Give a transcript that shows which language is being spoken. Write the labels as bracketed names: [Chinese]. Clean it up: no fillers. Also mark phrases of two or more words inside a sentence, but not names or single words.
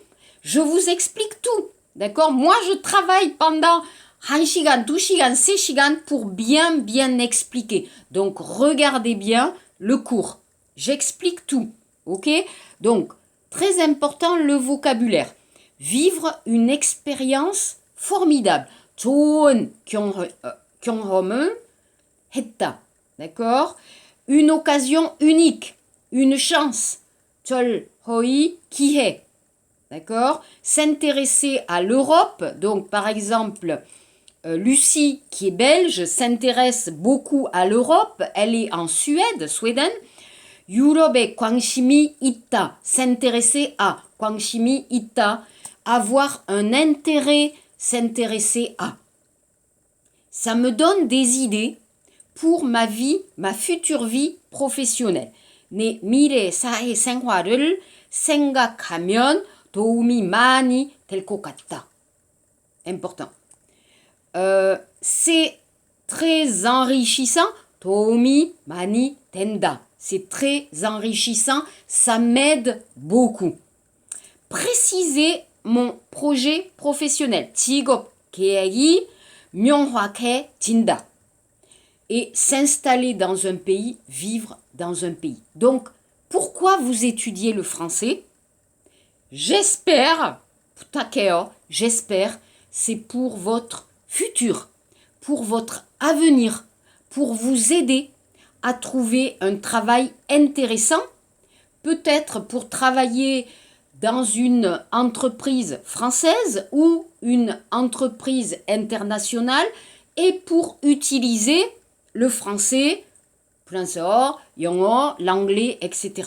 [French] Je vous explique tout. D'accord? Moi, je travaille pendant [Korean] 1 시간, 2 시간, 6 시간 [French] pour bien expliquer. Donc, regardez bien le cours. J'explique tout. Ok? Donc, très important le vocabulaire. Vivre une expérience formidable. [Korean] 좋은 경험을 했다. [French] D'accord? Une occasion unique, une chance. [Korean] 절호의 기회. [French] D'accord? S'intéresser à l'Europe, donc par exemple, Lucie, qui est belge, s'intéresse beaucoup à l'Europe. Elle est en Suède, Sweden. [Korean] 유럽에 관심이 있다. [French] S'intéresser à. [Korean] 관심이 있다. [French] Avoir un intérêt, s'intéresser à. Ça me donne des idées pour ma vie, ma future vie professionnelle. [Korean] 내 미래 사회 생활을 생각하면 도움이 많이 될 것 같다. [French] Important. C'est très enrichissant. [Korean] 도움이 많이 된다. [French] C'est très enrichissant. Ça m'aide beaucoup. Préciser mon projet professionnel. [Korean] 직업 계획이 명확해진다. [French] Et s'installer dans un pays, vivre dans un pays. Donc, pourquoi vous étudiez le français? J'espère, c'est pour votre futur, pour votre avenir, pour vous aider à trouver un travail intéressant, peut-être pour travailler dans une entreprise française ou une entreprise internationale et pour utiliser le français, français, 영어, l'anglais, etc.